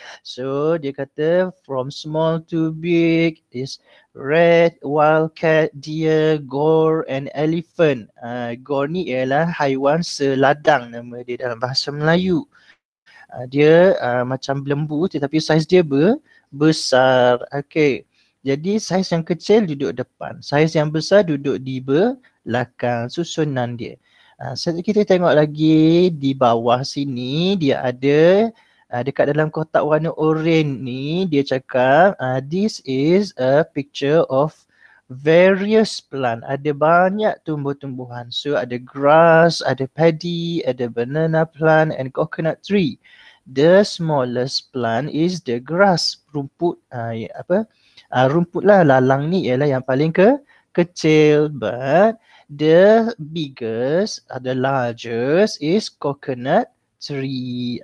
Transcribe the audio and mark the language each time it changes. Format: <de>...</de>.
<ms>So dia kata</ms> <en>from small to big is rat, wildcat, deer, gaur and elephant.</en> <ms>Gaur ni ialah haiwan seladang nama dia dalam bahasa Melayu. Dia macam lembu tetapi saiz dia besar. Okay. Jadi saiz yang kecil duduk depan, saiz yang besar duduk di belakang, susunan dia. Kita tengok lagi di bawah sini dia ada dekat dalam kotak warna oranye ni dia cakap</ms> <en>this is a picture of various plant.</en> <ms>Ada banyak tumbuh-tumbuhan. So ada grass, ada paddy, ada banana plant and coconut tree.</ms> <en>The smallest plant is the grass.</en> <ms>Rumput rumput lah, lalang ni ialah yang paling kecil,</ms> <en>but the biggest, the largest is coconut tree.</en>